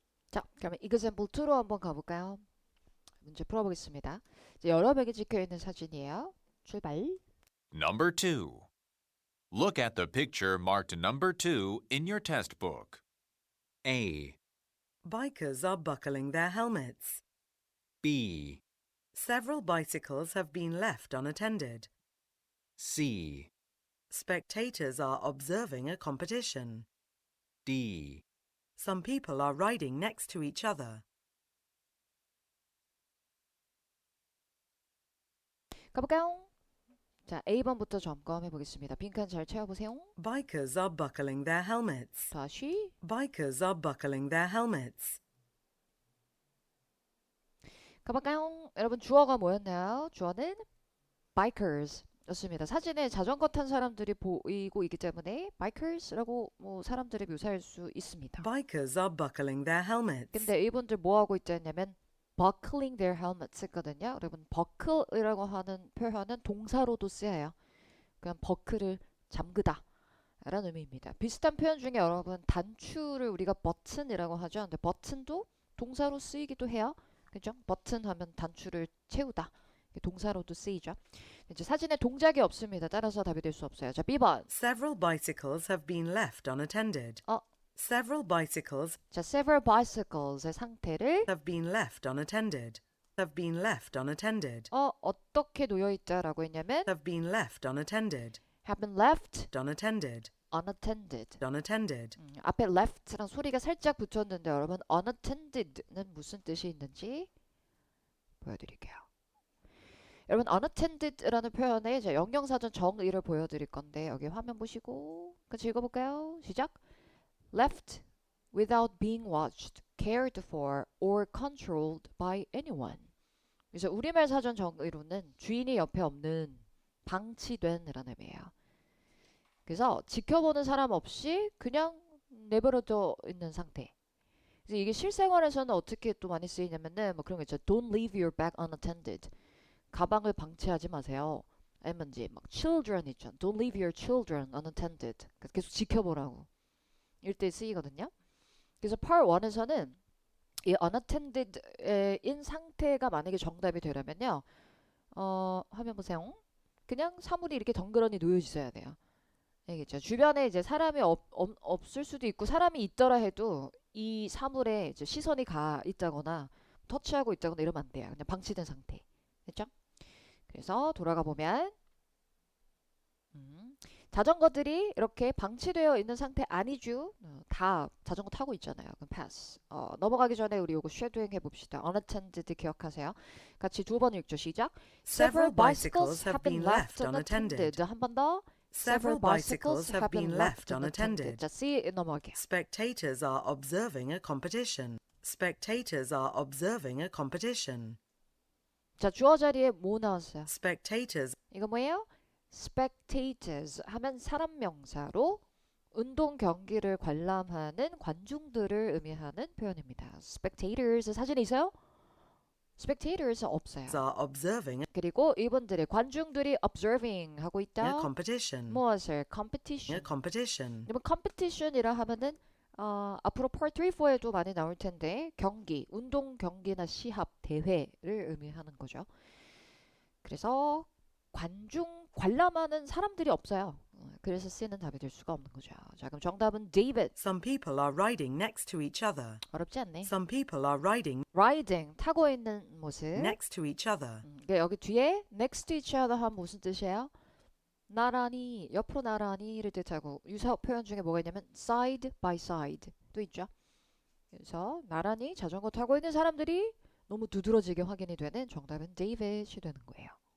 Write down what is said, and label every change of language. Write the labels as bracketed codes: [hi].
[ko] 자, 그러면 example 2로 한번 가볼까요? 문제 풀어보겠습니다. 이제 여러 명이 찍혀 있는 사진이에요. 출발. [en] Number 2. Look at the picture marked number 2 in your test book. A, Bikers are buckling their helmets. B, Several bicycles have been left unattended. C, Spectators are observing a competition. D. Some people are riding next to each other. [ko] 가볼까요? 자, A번부터 점검해 보겠습니다. 빈칸 잘 채워보세요. [en] Bikers are buckling their helmets. [ko] 다시. [en] Bikers are buckling their helmets. [ko] 가볼까요? 여러분 주어가 뭐였나요? 주어는 bikers 였습니다. 사진에 자전거 탄 사람들이 보이고 있기 때문에 bikers라고 뭐 사람들을 묘사할 수 있습니다. [en] Bikers are buckling their helmets. [ko] 근데 이분들 뭐 하고 있다냐면 [en] buckling their helmets [ko] 했거든요. 여러분 buckle이라고 하는 표현은 동사로도 쓰여요. 그냥 버클을 잠그다 라는 의미입니다. 비슷한 표현 중에 여러분 단추를 우리가 버튼이라고 하죠. 근데 버튼도 동사로 쓰이기도 해요. 그죠? 버튼 하면 단추를 채우다. 동사로도 쓰이죠. 이제 사진에 동작이 없습니다. 따라서 답이 될 수 없어요. 자, B번. [en] Several bicycles have been left unattended. Several bicycles [ko] 자, [en] several bicycles [ko] 의 상태를 [en] have been left unattended. Have been left unattended. [ko] 어떻게 놓여 있다라고 했냐면 [en] Have been left unattended. have been left Unattended. unattended. Unattended. [ko] 앞에 left랑 소리가 살짝 붙었는데 여러분 unattended는 무슨 뜻이 있는지 보여드릴게요. 여러분 unattended라는 표현에 이제 영영사전 정의를 보여드릴 건데 여기 화면 보시고 같이 읽어볼까요? 시작. [en] Left without being watched, cared for, or controlled by anyone. [ko] 그래서 우리말 사전 정의로는 주인이 옆에 없는 방치된이라는 의미예요. 그래서 지켜보는 사람 없이 그냥 내버려져 있는 상태. 그래서 이게 실생활에서는 어떻게 또 많이 쓰이냐면은 뭐 그런 거 있죠. [en] Don't leave your bag unattended. [ko] 가방을 방치하지 마세요. 아니면 이제 막 children 있죠. [en] Don't leave your children unattended. [ko] 계속 지켜보라고. 이럴 때 쓰이거든요. 그래서 part 1에서는 이 unattended인 상태가 만약에 정답이 되려면요. 화면 보세요. 그냥 사물이 이렇게 덩그러니 놓여 있어야 돼요. 알겠죠? 주변에 이제 사람이 없을 수도 있고 사람이 있더라 해도 이 사물에 이제 시선이 가 있다거나 터치하고 있다거나 이러면 안 돼요. 그냥 방치된 상태. 됐죠? 그래서 돌아가 보면 자전거들이 이렇게 방치되어 있는 상태 아니죠? 다 자전거 타고 있잖아요. 그럼 pass. 넘어가기 전에 우리 요거 쉐도잉 해봅시다. unattended 기억하세요. 같이 두 번 읽죠. 시작. [en] Several bicycles have been left unattended. [ko] 한 번 더. [en] Several bicycles have been left unattended. [ko] 자, C 넘어갈게요. [en] Spectators are observing a competition. Spectators are observing a competition. [ko] 자, 주어 자리에 뭐 나왔어요? [en] Spectators [ko] 이거 뭐예요? spectators 하면 사람 명사로 운동 경기를 관람하는 관중들을 의미하는 표현입니다. spectators 사진에 있어요? spectators 없어요. [en] are observing [ko] 그리고 이분들의 관중들이 observing 하고 [en] a [ko] 있다. [en] competition. [ko] 무엇을? [en] A competition. competition. [ko] 그러면 competition이라 하면은 앞으로 part 3, 4에도 많이 나올 텐데 경기, 운동 경기나 시합, 대회를 의미하는 거죠. 그래서 관람하는 사람들이 없어요. 그래서 C는 답이 될 수가 없는 거죠. 자, 그럼 정답은 David. [en] Some people are riding next to each other. [ko] 어렵지 않네. [en] Some people are riding [ko] Riding, 타고 있는 모습. [en] next to each other. [ko] 그러니까 여기 뒤에 [en] next to each other [ko] 하면 무슨 뜻이에요? 나란히, 옆으로 나란히를 뜻하고 유사 표현 중에 뭐가 있냐면 [en] side by side [ko] 또 있죠. 그래서 나란히 자전거 타고 있는 사람들이 너무 두드러지게 확인이 되는 정답은 David이 되는 거예요.